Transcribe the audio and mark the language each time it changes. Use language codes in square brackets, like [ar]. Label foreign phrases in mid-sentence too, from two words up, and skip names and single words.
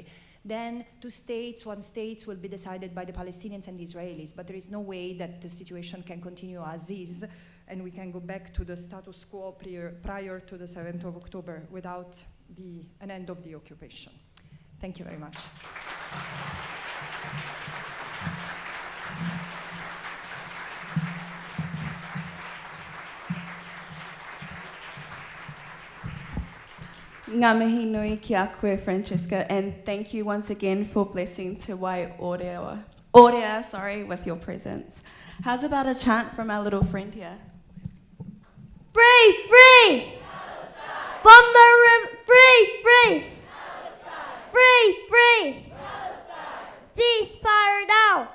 [en] Then 2 states, 1 state will be decided by the Palestinians and the Israelis, but there is no way that the situation can continue as is, and we can go back to the status quo prior to the 7th of October without an end of the occupation. Thank you very much. [mi] Ngā mihi nui ki a koe, [en] Francesca, and thank you once again for blessing Te Wai Orea, with your presence. How's about a chant from our little friend here? Free, free! From the river, free, free! Free, free! Ceasefire now!